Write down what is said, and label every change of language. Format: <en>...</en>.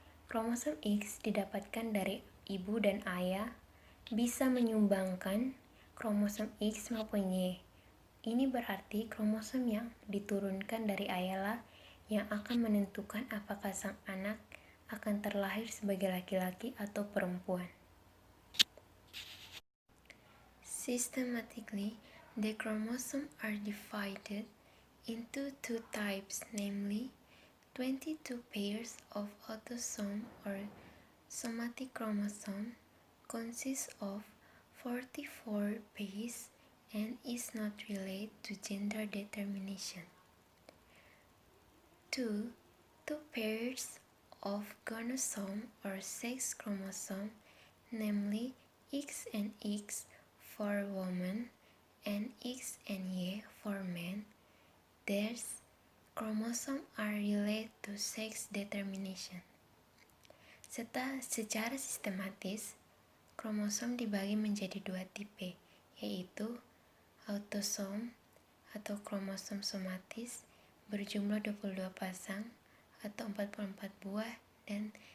<id>Kromosom X didapatkan dari ibu dan ayah, bisa menyumbangkan kromosom X maupun Y. Ini berarti kromosom yang diturunkan dari ayahlah yang akan menentukan apakah sang anak akan terlahir sebagai laki-laki atau perempuan.</id> <en>Systematically, the chromosomes are divided into two types, namely 22 pairs of autosome or somatic chromosome consists of 44 pairs and is not related to gender determination. Two pairs of gonosome or sex chromosome, namely X and X for women and X and Y for men, their chromosomes are related to sex determination.</en> <id>Secara sistematis, kromosom dibagi menjadi dua tipe, yaitu autosom atau kromosom somatis berjumlah 22 pasang atau 44 buah dan</id>